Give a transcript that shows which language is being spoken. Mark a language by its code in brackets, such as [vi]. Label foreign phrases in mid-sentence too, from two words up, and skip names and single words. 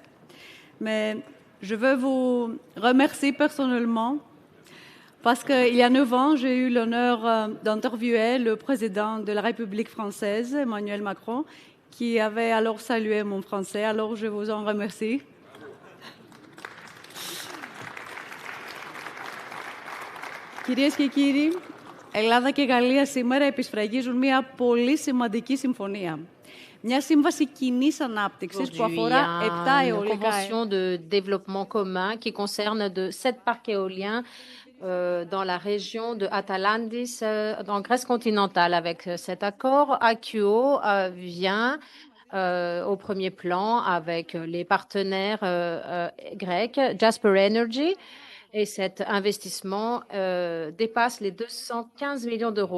[fr] Mais je veux vous remercier personnellement parce qu'il y a 9 ans, j'ai eu l'honneur d'interviewer le président de la République française, Emmanuel Macron, qui avait alors salué mon français. Alors, je vous en remercie. [el] Κυρίες και κύριοι, Ελλάδα και Γαλλία σήμερα επισφραγίζουν μια πολύ σημαντική συμφωνία. Μια σύμβαση κοινής ανάπτυξης που αφορά 7 αιωλικά. [fr] Une convention de développement commun qui concerne 7 parcs éoliens dans la région de Atalandis, en Grèce continentale. Avec cet accord, HE vient au premier plan avec les partenaires grecs, Jasper Energy, et cet investissement dépasse les 215 millions d'euros.